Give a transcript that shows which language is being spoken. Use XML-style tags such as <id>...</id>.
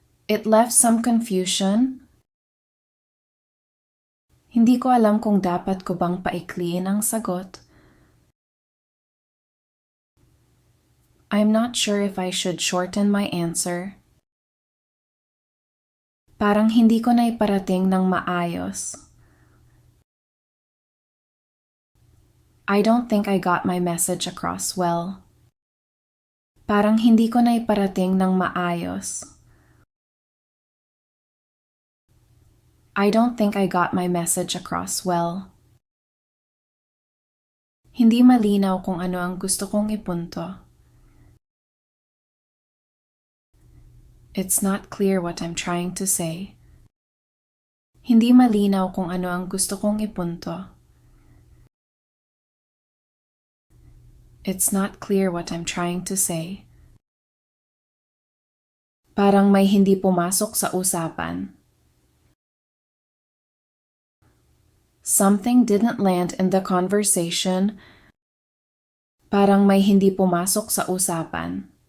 <en>It left some confusion.</en> <tl>Hindi ko alam kung dapat ko bang paikliin ang sagot.</tl> <en>I'm not sure if I should shorten my answer.</en> <tl>Parang hindi ko na iparating ng maayos.</tl> <en>I don't think I got my message across well.</en> <tl>Parang hindi ko na iparating ng maayos.</tl> <en>I don't think I got my message across well.</en> <tl>Hindi malinaw kung ano ang gusto kong ipunto.</tl> <en>It's not clear what I'm trying to say.</en> <tl>Hindi malinaw kung ano ang gusto kong ipunto.</tl> <en>It's not clear what I'm trying to say.</en> <tl>Parang may hindi pumasok sa usapan.</tl> <en>Something didn't land in the conversation.</en> <tl>Parang may hindi pumasok sa usapan.</tl>